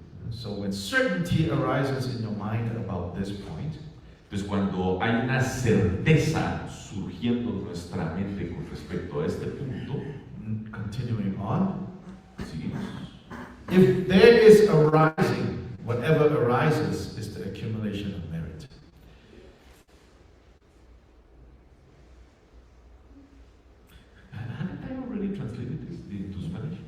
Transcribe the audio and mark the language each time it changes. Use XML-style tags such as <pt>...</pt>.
<en>So when certainty arises in your mind about this point,</en> <es>entonces cuando hay una certeza surgiendo en nuestra mente con respecto a este punto,</es> <en>continuing on,</en> <es>seguimos.</es> <en>If there is arising, whatever arises is the accumulation of merit. Haven't I already translated this into Spanish?</en>